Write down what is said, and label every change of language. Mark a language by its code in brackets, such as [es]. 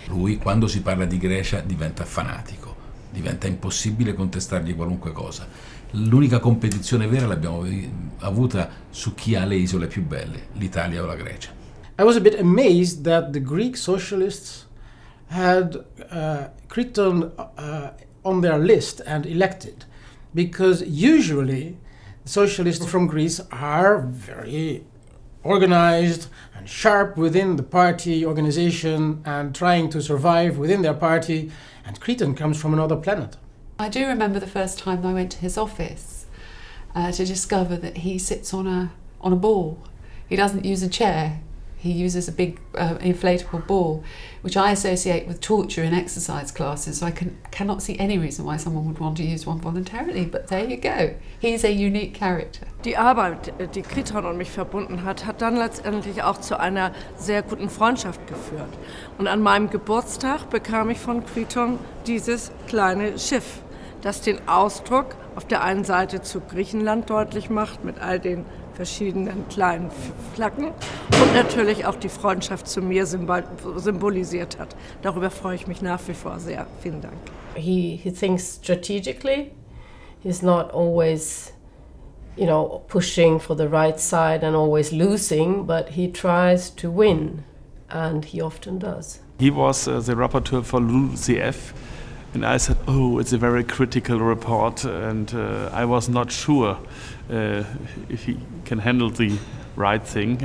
[it] Lui, quando si parla di Grecia, diventa fanatico, diventa impossibile contestargli qualunque cosa. L'unica competizione vera l'abbiamo avuta su chi ha le isole più belle, l'Italia o la Grecia. [en] I was a bit amazed that the Greek socialists had Kriton on their list and elected, because usually socialists from Greece are very organized and sharp within the party organization and trying to survive within their party, and Kriton comes from another planet. I do remember the first time I went to his office to discover that he sits on a ball. He doesn't use a chair. He uses a big inflatable ball, which I associate with torture in exercise classes. So I cannot see any reason why someone would want to use one voluntarily, but there you go. He's a unique character. [de] Die Arbeit, die Kriton und mich verbunden hat, hat dann letztendlich auch zu einer sehr guten Freundschaft geführt. Und an meinem Geburtstag bekam ich von Kriton dieses kleine Schiff, das den Ausdruck auf der einen Seite zu Griechenland deutlich macht, mit all den verschiedenen kleinen Flaggen, und natürlich auch die Freundschaft zu mir symbolisiert hat. Darüber freue ich mich nach wie vor sehr. Vielen Dank. [en] He thinks strategically. He's not always, pushing for the right side and always losing, but he tries to win, and he often does. He was the rapporteur for LULUCF. And I said, oh, it's a very critical report, and I was not sure if he can handle the right thing.